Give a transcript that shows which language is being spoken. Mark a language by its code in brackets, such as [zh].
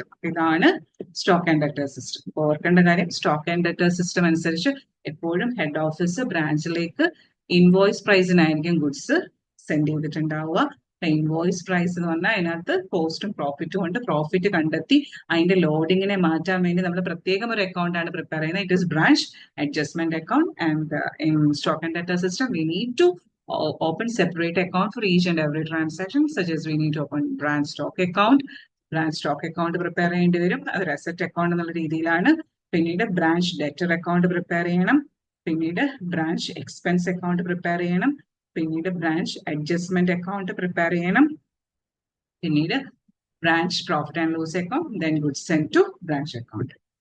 [ml] ഇതാണ് stock and debtor system. ഓർക്കേണ്ട കാര്യം, സ്റ്റോക്ക് ആൻഡ് ഡെറ്റർ സിസ്റ്റം അനുസരിച്ച് എപ്പോഴും head office ബ്രാഞ്ചിലേക്ക് invoice പ്രൈസിനായിരിക്കും goods send ചെയ്തിട്ടുണ്ടാവുക. Invoice price എന്ന് പറഞ്ഞാൽ അതിനകത്ത് കോസ്റ്റും പ്രോഫിറ്റും ഉണ്ട്. പ്രോഫിറ്റ് കണ്ടെത്തി അതിന്റെ ലോഡിങ്ങിനെ മാറ്റാൻ വേണ്ടി നമ്മൾ പ്രത്യേകം ഒരു അക്കൗണ്ട് ആണ് പ്രിപ്പയർ ചെയ്യുന്നത്. [en] It is branch adjustment account. And in stock and debtor system we need to open separate account for each and every transaction, such as we need to open branch stock account. [ml] Branch stock account prepare ചെയ്യേണ്ടി വരും. അതൊരു asset account എന്നുള്ള രീതിയിലാണ്. പിന്നീട് branch debtor account prepare ചെയ്യണം. പിന്നീട് branch expense account prepare ചെയ്യണം. പിന്നീട് ബ്രാഞ്ച് അഡ്ജസ്റ്റ്മെന്റ് അക്കൗണ്ട് പ്രിപ്പയർ ചെയ്യണം. പിന്നീട് branch profit and loss account, [en] Then goods send to branch account.